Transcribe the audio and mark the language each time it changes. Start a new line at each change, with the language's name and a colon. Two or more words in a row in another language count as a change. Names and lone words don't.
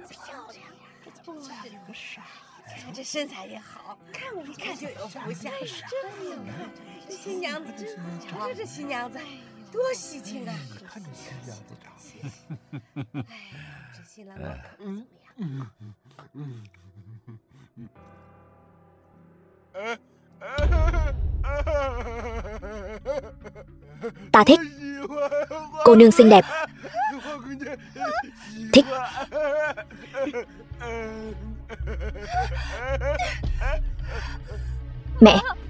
Chinese: 这怎么嫁了个傻子？这身材也好，看我一看就有福相。真有看，这新娘子真，瞧这新娘子，多喜庆啊！你看这新娘子长得，这新郎官可怎么样？
Vietnamese: Ta thích. Cô nương xinh đẹp. Thích. Mẹ.